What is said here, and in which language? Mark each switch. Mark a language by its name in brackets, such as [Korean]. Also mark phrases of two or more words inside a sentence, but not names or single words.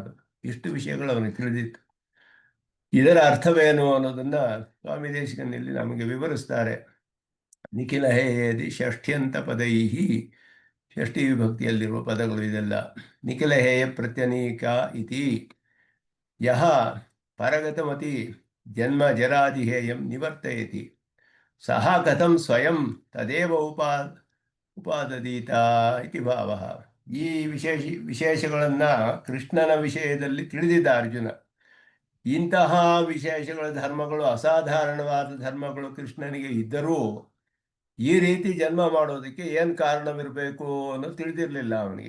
[Kannada] ಇಷ್ಟು ವಿಷಯಗಳು ಅವನಿಗೆ ತಿಳಿದಿತ್ತು. ಇದರ ಅರ್ಥವೇನು ಅನ್ನೋದನ್ನ ಸ್ವಾಮಿ ದೇಶಿಕನಲ್ಲಿ ನಮಗೆ ವಿವರಿಸ್ತಾರೆ. [Sanskrit] ನಿಖಿಲ ಹೇಯದಿ ಷಷ್ಠ್ಯಂತ ಪದೈಹಿ, [Kannada] ಷಷ್ಠಿ ವಿಭಕ್ತಿಯಲ್ಲಿರುವ ಪದಗಳು ಇದೆಲ್ಲ. [Sanskrit] ನಿಖಿಲ ಹೇಯ ಪ್ರತ್ಯನೀಕ ಇತಿ ಯಹ ಪರಗತಮತಿ ಜನ್ಮ ಜರಾದಿಹೇಯಂ ನಿವರ್ತಯತಿ ಸಹ ಕಥಂ ಸ್ವಯಂ ತದೇವ ಉಪಾದದೀತ ಇತಿ ಭಾವ. [Kannada] ಈ ವಿಶೇಷಗಳನ್ನು ಕೃಷ್ಣನ ವಿಷಯದಲ್ಲಿ ತಿಳಿದಿದ್ದ ಅರ್ಜುನ. ಇಂತಹ ವಿಶೇಷಗಳ ಧರ್ಮಗಳು, ಅಸಾಧಾರಣವಾದ ಧರ್ಮಗಳು ಕೃಷ್ಣನಿಗೆ ಇದ್ದರೂ ಈ ರೀತಿ ಜನ್ಮ ಮಾಡೋದಕ್ಕೆ ಏನು ಕಾರಣವಿರಬೇಕು ಅನ್ನೋದು ತಿಳಿದಿರಲಿಲ್ಲ ಅವನಿಗೆ.